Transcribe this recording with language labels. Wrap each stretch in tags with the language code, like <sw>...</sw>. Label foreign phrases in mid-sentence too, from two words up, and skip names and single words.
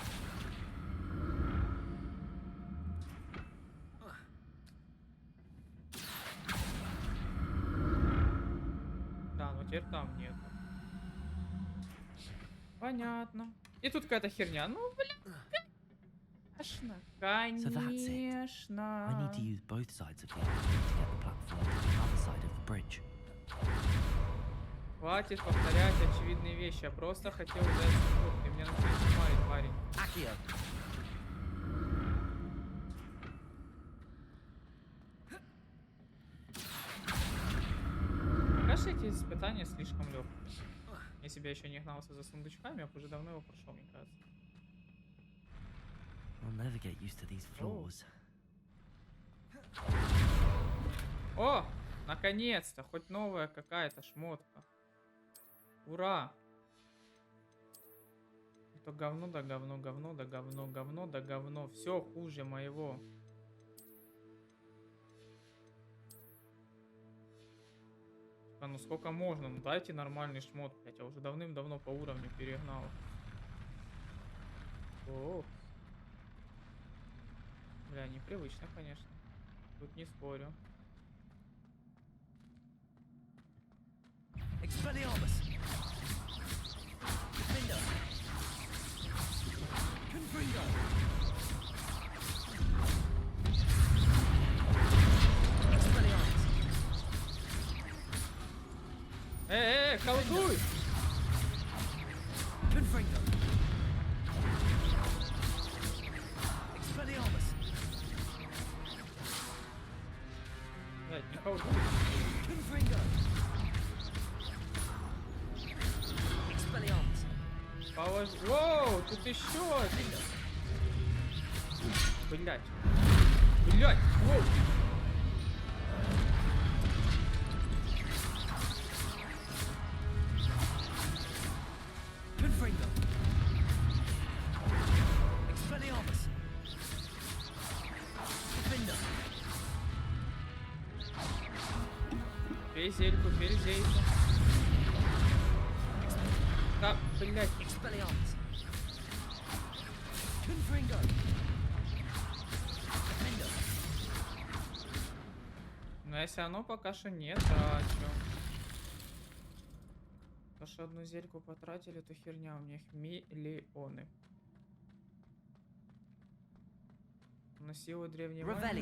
<ru>Да, но теперь там нет. Понятно. И тут какая-то херня. Ну, блин, конечно.</ru> <en>So that's it.</en> <ru>Конечно.</ru> <en>I need to use both sides of the archway to get the platform to the other side of the bridge.</en> <ru>Хватит повторять очевидные вещи. Я просто хотел взять сундук. Ты меня начинаешь снимать, парень. Accio! Пока что эти испытания слишком легкие. Если бы я еще не гнался за сундучками, я бы уже давно его прошел, мне кажется.</ru> <en>I'll never get used to these floors.</en> <ru>О! Наконец-то! Хоть новая какая-то шмотка. Ура! Это говно да говно, говно да говно, говно да говно. Все хуже моего. А ну сколько можно? Ну дайте нормальный шмот, блять. Я уже давным-давно по уровню перегнал. О. Бля, непривычно, конечно. Тут не спорю. Expelliarmus! Defender! Confringo! Expelliarmus! Колдуй! Confringo! Expelliarmus! Блять, не колдуй. Confringo! Expelliarmus! Положи. Воу, тут еще один. Блять. Блять, воу. Confringo! Expelliarmus! Defender! Перезельку, перезельку. Да, блять. Expelliarmus! Confringo! Defender! Но если оно пока что не трачу. То, что одну зельку потратили, то херня. У меня их миллионы. На силу древней магии</ru>